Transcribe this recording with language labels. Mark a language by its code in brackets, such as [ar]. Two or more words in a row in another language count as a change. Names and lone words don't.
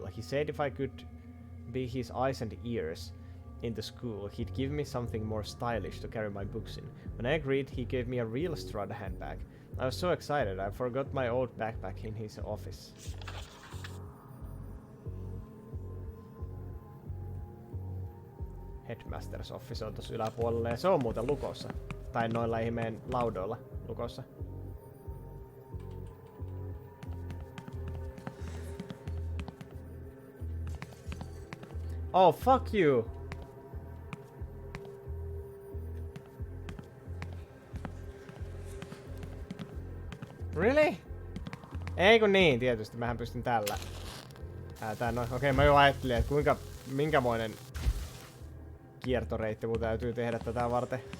[en] He said if I could be his eyes and ears in the school, he'd give me something more stylish to carry my books in. When I agreed, he gave me a real Strada handbag. I was so excited, I forgot my old backpack in his office. Headmaster's office [fi] on tossa yläpuolella ja se on muuten lukossa. Tai noilla ihmeen laudoilla lukossa. [en] Oh, fuck you! Really? [fi] Ei kun niin, tietysti. Mähän pystyn tällä. Okei, mä jo ajattelin, että minkämoinen kiertoreitti mun täytyy tehdä tätä varten.